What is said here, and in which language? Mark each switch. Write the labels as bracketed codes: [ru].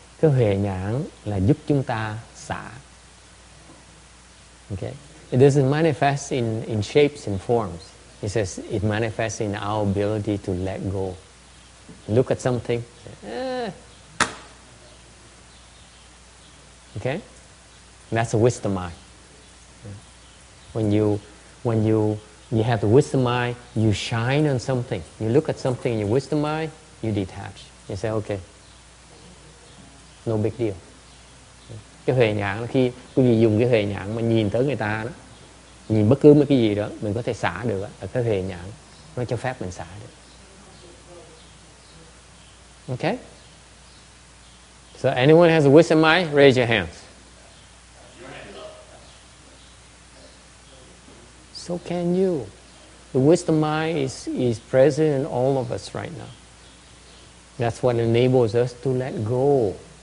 [vi] Cái huệ nhãn là giúp chúng ta xả. [en] Okay? It doesn't manifest in shapes and forms. It says it manifests in our ability to let go. Look at something. Okay? That's a wisdom mind. When you have the wisdom mind, you shine on something. You look at something in your wisdom mind, you detach. You say, okay, no big deal. [vi] Cái huệ nhãn, khi quý vị dùng cái huệ nhãn mà nhìn tới người ta đó, nhìn bất cứ một cái gì đó, mình có thể xả được. Ở cái huệ nhãn nó cho phép mình xả được. [en] Okay? So anyone has a wisdom mind, raise your hands. So can you. The wisdom mind is present in all of us right now. That's what enables us to let go.